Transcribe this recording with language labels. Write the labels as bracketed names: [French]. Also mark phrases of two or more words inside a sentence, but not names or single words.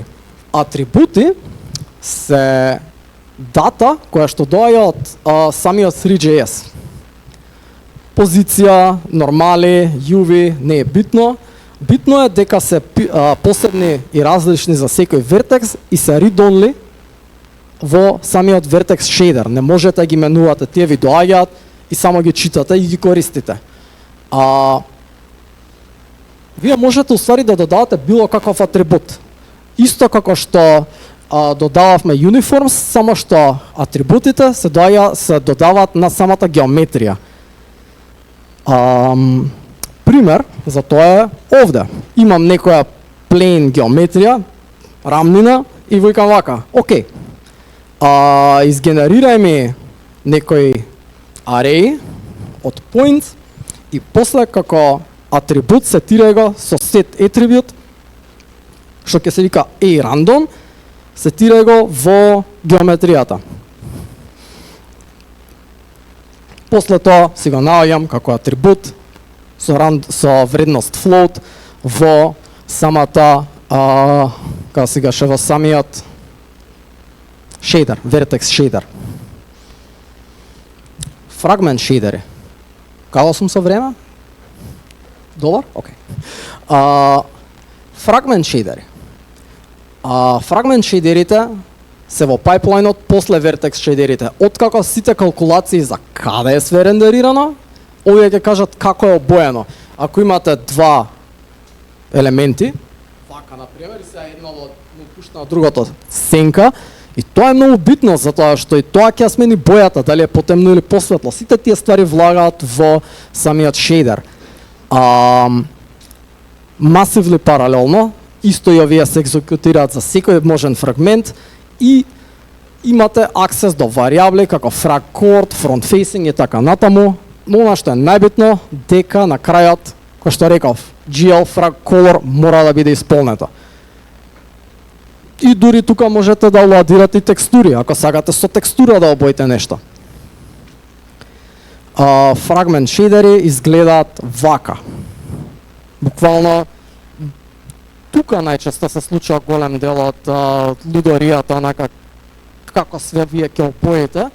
[Macedonian] Атрибути се дата која што доаѓа од самиот 3JS. Позиција, нормали, UV, не е битно. Битно е дека се посебни и различни за секој вертекс и се read-only во самиот [English] vertex shader. [Macedonian] Не можете да ги менувате, тие ви доаѓаат и само ги читате и ги користите. Вие можете уствари да додавате било каков атрибут. Исто како што додававме uniforms, само што атрибутите се додаваат на самата геометрија. Пример за тоа е овде. Имам некоја плейн геометрија, рамнина и викам вака, окей, изгенерирај ми некој array од points и после како атрибут сетирај го со [English] set attribute, [Macedonian] што ќе се вика arandom, сетирај го во геометријата. После тоа си го наоѓам како атрибут со вредност float во самата, како се гаше, во самиот shader, [English] vertex shader. Fragment shaderi. [Macedonian] Како сум со време? Добар? Океј. [English] Fragment shaderi. Fragment shaderите [Macedonian] се во пайплайнот после [English] vertex shaderите. [Macedonian] Откако сите калкулации за каде е све рендерирано, овие ќе кажат како е обоено. Ако имате два елементи, вака например, се едно му пушта на другото сенка, И тоа е многу битно, затоа што и тоа ќе смени бојата, дали е потемно или посветло. Сите тие ствари влагаат во самиот шейдер. Масивли паралелно, исто и овие се екзекутираат за секој можен фрагмент и имате аксес до варијабли како [English] frag chord, front facing [Macedonian] и така натаму. Но она што е најбитно, дека на крајот, кој што реков, [English] GL frag color [Macedonian] мора да биде исполнето. И дури тука можете да ладирате и текстури, ако сакате со текстура да обоите нешто. Фрагмент шейдери изгледаат вака. Буквално тука најчесто се случува голем дел од лудоријата, онака како све вие ќе обоите.